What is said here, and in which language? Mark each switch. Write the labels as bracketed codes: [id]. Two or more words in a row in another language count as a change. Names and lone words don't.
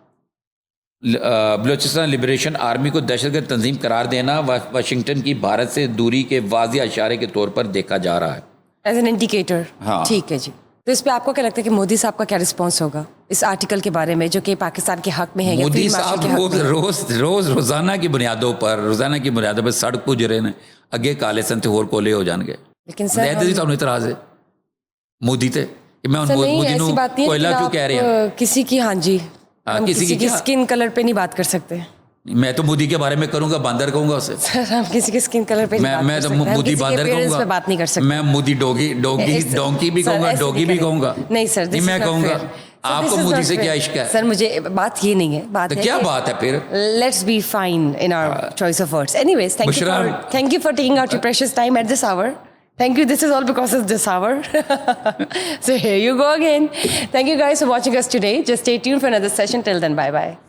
[ur] بلوچستان لبریشن آرمی کو دہشت گرد تنظیم قرار دینا واشنگٹن کی بھارت سے دوری کے واضح اشارے کے طور پر دیکھا جا رہا ہے، [en] as an indicator. [ur] ہاں ٹھیک ہے جی. تو اس پہ آپ کو کیا لگتا ہے کہ مودی صاحب کا کیا رسپانس ہوگا اس آرٹیکل کے بارے میں جو کہ پاکستان کے حق میں ہے؟ [pa] مودی صاحب روزانہ کی بنیادوں پر سڑک پہ جرے نے اگے کالے سن تے اور کولے ہو جان گے. [ur] لیکن سر اعتراض ہے، [pa] ਮੋਦੀ ਤੇ ਕਿ ਮੈਂ [ur] سر [pa] ਹੁਣ [ur] نہیں [pa] ਮੋਦੀ [ur] ایسی [pa] ਨੂੰ [ur] بات نہیں ہے کوئلہ لیکن کیوں آپ کہہ رہے ہیں کسی کی ہاں جی ہم کسی کسی کی کی [en] skin color [ur] پہ نہیں بات کر سکتے میں تو مودی کے بارے میں کروں گا باندر کہوں گا اسے سر ہم کسی کے [en] skin color [ur] پہ نہیں میں بات تو کر سکتے ہم مودی کسی کے باندر کہوں اپیئرنس گا پہ بات نہیں کر سکتے میں مودی ڈونکی بھی کہوں گا ڈوگی بھی کہوں گا نہیں سر نہیں میں کہوں گا آپ کو مودی سے کیا عشق ہے سر مجھے بات یہ نہیں ہے بات تو ہے کیا بات ہے پھر [en] Let's be fine in our choice of words anyways thank you for taking out your precious time at this hour Thank you. This is all because of this hour. So here you go again. Thank you guys for watching us today. Just stay tuned for another session. Till then, bye-bye.